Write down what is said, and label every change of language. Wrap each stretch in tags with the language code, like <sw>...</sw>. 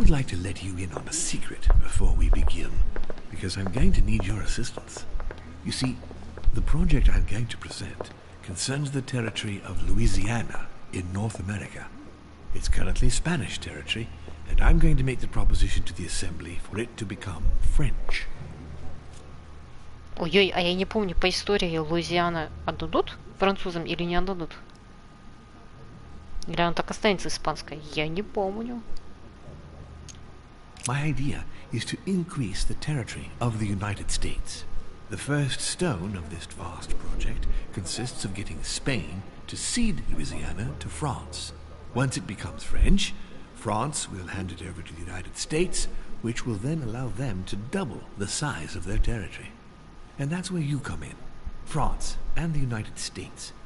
<en>would like to let you in on a secret before we begin, because I'm going to need your assistance. You see, the project I'm going to present concerns the territory of Louisiana in North America. It's currently Spanish territory, and I'm going to make the proposition to the Assembly for it to become French.</en> <ru>Ой-ой, а я не помню, по истории Луизиана отдадут французам или не отдадут? Или она так останется испанской? Я не помню.</ru> <en>My idea is to increase the territory of the United States. The first stone of this vast project consists of getting Spain to cede Louisiana to France. Once it becomes French, France will hand it over to the United States, which will then allow them to double the size of their territory. And that's where you come in. France and the United States</en>